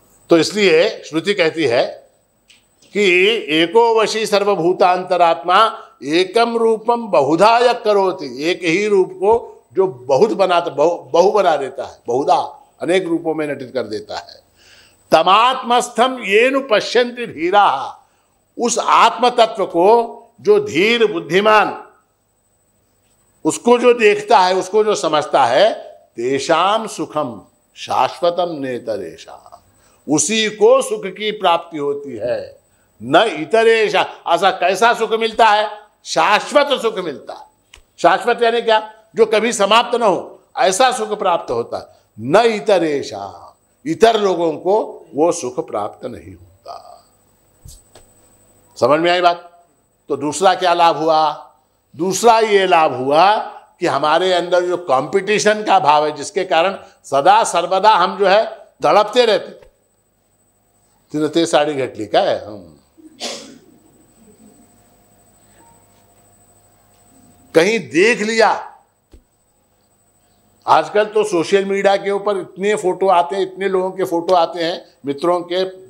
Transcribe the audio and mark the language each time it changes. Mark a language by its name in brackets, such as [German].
[Hindi] तो इसलिए श्रुति कहती है कि [Sanskrit] एको वशी सर्वभूतांतरात्मा एकम रूपम बहुधा यः करोति। [Hindi] एक ही रूप को जो बहुत बनाता, बहु बना देता है, बहुधा अनेक रूपों में नटित कर देता है। [Sanskrit] तमात्मस्थम येनु पश्यन्ति धीराः। [Hindi] उस आत्म तत्व को जो धीर बुद्धिमान, उसको जो देखता है, उसको जो समझता है, [Sanskrit] तेषाम सुखम शाश्वतम नेतरेषाम्। [Hindi] उसी को सुख की प्राप्ति होती है, न इतरेषा। ऐसा कैसा सुख मिलता है? शाश्वत सुख मिलता है। शाश्वत यानी क्या? जो कभी समाप्त न हो, ऐसा सुख प्राप्त होता है। न इतरेषा, इतर लोगों को वो सुख प्राप्त नहीं होता। समझ में आई बात? तो दूसरा क्या लाभ हुआ? दूसरा ये लाभ हुआ कि हमारे अंदर जो कंपटीशन का भाव है, जिसके कारण सदा सर्वदा हम जो है तड़पते रहते। [Marathi] तिने ते साडी घेतली काय, [Hindi] कहीं देख लिया। आजकल तो सोशल मीडिया के ऊपर इतने फोटो आते हैं, इतने लोगों के फोटो आते हैं, मित्रों के,